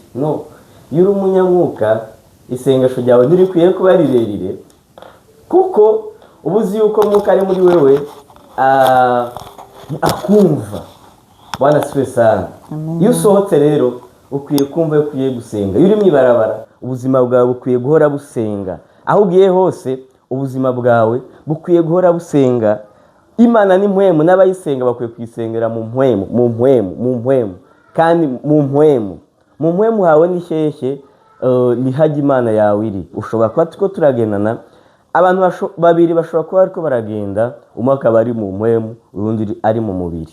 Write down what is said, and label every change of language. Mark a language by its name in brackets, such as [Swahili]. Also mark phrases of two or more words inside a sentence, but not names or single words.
[Rundi] No, iyo uri umunyamwuka isengesho ryawe ntirikwiye kuba rirerire, kuko ubuzi yuko mwuka ari muri wewe akumva. [Swahili] Bwana siwe sana. [Rundi] Iyo usohotse rero ukwiye kumva yuko ukwiye gusenga. Iyo uri mwibarabara ubuzima bwawe bukwiye guhora busenga. Aho ugiye hose ubuzima bwawe bukwiye guhora busenga. Imana ni mpwemu, n'abayisenga bakwiye kwisengera mu mpwemu, kandi mu mpwemu hawe ni shyeshye ni hajya Imana yawe iri. Ushobora kuba tuko turagendana, abantu babiri bashobora kuba ariko baragenda, umwe akaba ari mu mpwemu urundi ari mu mubiri.